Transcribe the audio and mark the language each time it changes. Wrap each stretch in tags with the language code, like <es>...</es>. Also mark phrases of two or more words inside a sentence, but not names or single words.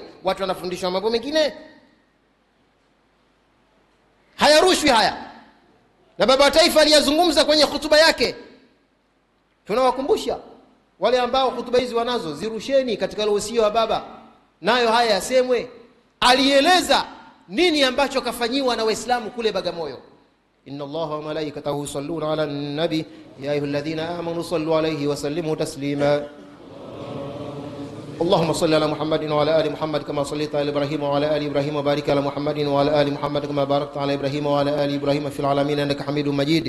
<sw>Watu wanafundishwa mambo mengine, hayarushwi haya. Na baba wa taifa aliyazungumza kwenye hutuba yake. Tunawakumbusha wale ambao hutuba hizi wanazo, zirusheni katika usia wa baba, nayo haya yasemwe. Alieleza nini ambacho kafanyiwa na Waislamu kule Bagamoyo.</sw> <ar>إن الله وملائكته يصلون على النبي يا أيها الذين آمنوا صلوا عليه وسلموا تسليما. اللهم صل على محمد وعلى آل محمد كما صليت على إبراهيم وعلى آل إبراهيم وبارك على محمد وعلى آل محمد كما باركت على إبراهيم وعلى آل إبراهيم في العالمين إنك حميد مجيد.</ar>